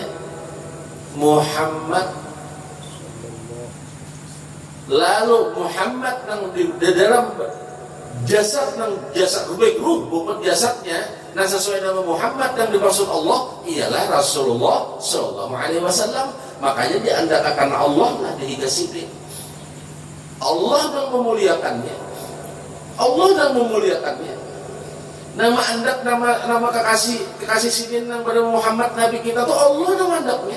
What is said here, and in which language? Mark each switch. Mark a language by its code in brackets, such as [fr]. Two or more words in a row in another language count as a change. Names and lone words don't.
[id] Muhammad. Lalu Muhammad yang di dalam jasad baik ruh bukan jasadnya. Nah sesuai nama Muhammad yang dimaksud Allah ialah Rasulullah [ar] صلى الله عليه وسلم. [id] Makanya diandalkan Allah lah dikasih. Allah yang memuliakannya. Allah yang memuliakannya. Nama andak, nama kekasih sidin yang pada Muhammad Nabi kita tuh Allah yang andaknya.